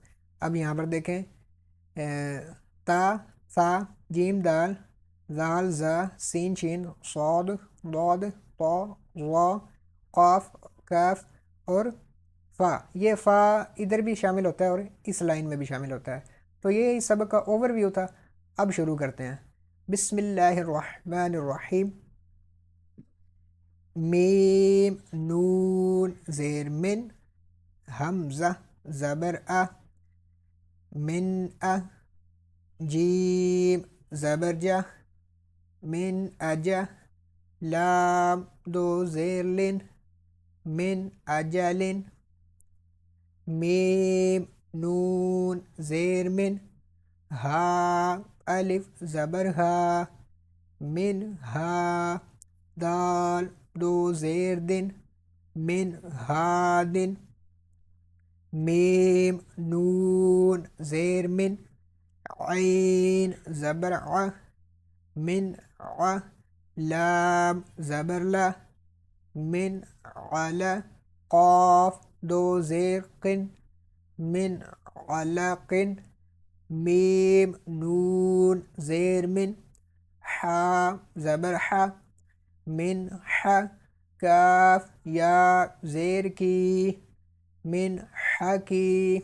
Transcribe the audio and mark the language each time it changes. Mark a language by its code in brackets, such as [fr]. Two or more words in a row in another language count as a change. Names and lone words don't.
[ur] اب یہاں پر دیکھیں تا سا جیم دال زال زا سین شین صاد ضاد طا وا قاف کاف اور فا. یہ فا ادھر بھی شامل ہوتا ہے اور اس لائن میں بھی شامل ہوتا ہے. تو یہ اس سبق کا اوور ویو تھا. اب شروع کرتے ہیں. [ar] بسم اللہ الرحمن الرحیم. [ur] میم نون زیر من، حمزہ زبر ا، من ا، جیم زبر جا، من اجا، لام دو زیر لن، من اجلن. میم نون زیر من، ہا الف زبر ہا، من ہا، دال دو زیر دن، من ہادن. میم نون زیر من، عین زبر ع، من ع، لام زبر لا، من علا، قاف دو زیر قن، من علقن. میم نون زیر من، حا زبر حا، من حا، کاف یا زیر کی، من حکی.